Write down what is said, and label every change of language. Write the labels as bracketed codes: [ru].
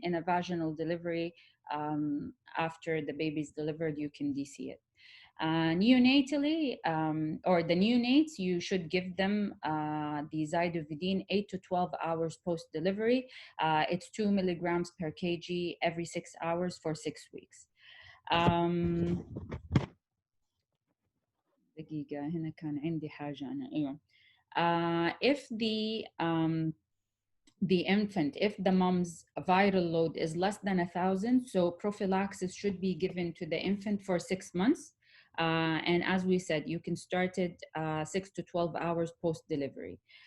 [en] In a vaginal delivery, after the baby's delivered, you can DC it. Neonatally, or the neonates, you should give them the zidovudine 8 to 12 hours post-delivery. It's 2 milligrams per kg every 6 hours for 6 weeks. [ar] um, دقيقة هنا كان عندي حاجة أنا أيوة. [en] If the infant, if the mom's viral load is less than 1,000, so prophylaxis should be given to the infant for 6 months. And as we said, you can start it 6 to 12 hours post delivery.